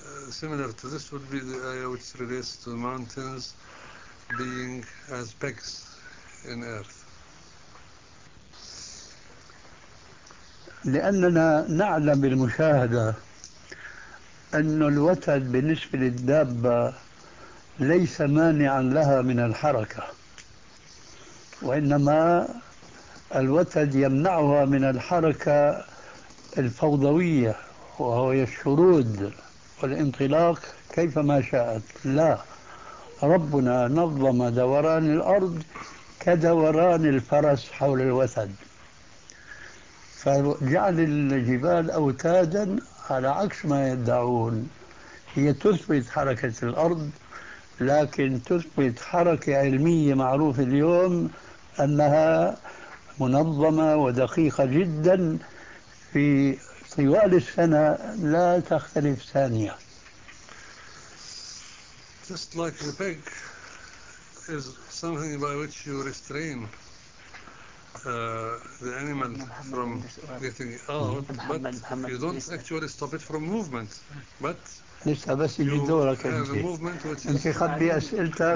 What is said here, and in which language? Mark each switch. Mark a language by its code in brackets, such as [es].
[en] Similar to this would be the ayah which relates to the mountains being as pegs in earth. [ar] لأننا نعلم بالمشاهدة أن الوتد بالنسبة للدابة ليس مانعا لها من الحركة، وإنما الوتد يمنعها من الحركة الفوضوية وهو الشرود والانطلاق كيفما شاءت. لا، ربنا نظم دوران الأرض كدوران الفرس حول الوتد، فجعل الجبال أوتادا على عكس ما يدعون، هي تثبت حركة الأرض لكن تثبت حركة علمية معروفة اليوم أنها منظمة ودقيقة جدا في طوال السنة لا تختلف ثانية. [en] Just like the peg is something by which you restrain the animal from getting out, but you don't actually stop it from movement. But [ar] لسه بس يجي دورك انت. انت خبي اسئلتك.